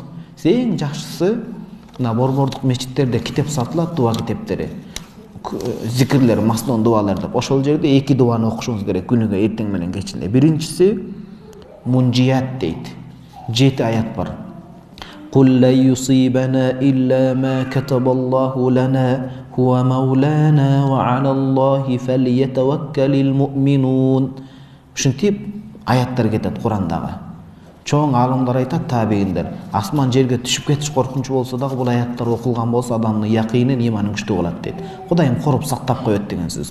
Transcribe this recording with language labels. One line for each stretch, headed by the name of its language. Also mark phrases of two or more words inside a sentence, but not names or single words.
Kyrgyz: Эң жакшысы мына борбордук мечиттерде китеп сатылат, дуа китептери. Зикирлер, маснон дуалар деп. Ошол жерде эки дуаны окушуңуз керек күнүгө, эртең менен кечинде. Биринчиси Мунжият дейт. 7 аят бар.
Arabic: قل لن يصيبنا إلا ما كتب الله لنا هو مولانا وعلى الله فليتوكل المؤمنون.
Kyrgyz: Ушинтип аяттар кетет Курандагы. Чоң алымдар айтат, табииндер. Асман жерге түшүп кетиш коркунучу болсо дагы бул аяттар окулган болсо адамдын якынын, иманын күчтүү болот дейт. Кудайым коруп сактап коет деген сөз.